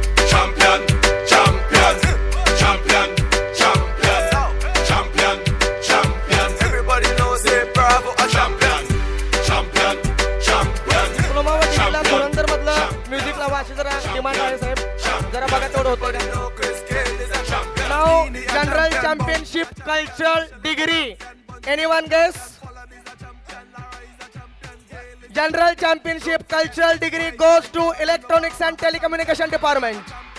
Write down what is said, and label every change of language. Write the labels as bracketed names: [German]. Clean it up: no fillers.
[English] Champion, champion, champion, champion, champion, champion. Everybody knows it, Bravo, a champion, champion, champion. [Marathi] Diploma व डिग्रीला धुरंधर मधलं music लावा अशी जरा demand आहे साहेब. जरा बघा तेवढं होतं का. [English] No, Chris Gayle is a champion. Now general championship cultural degree. Anyone guess? General championship cultural degree goes to electronics and telecommunication department.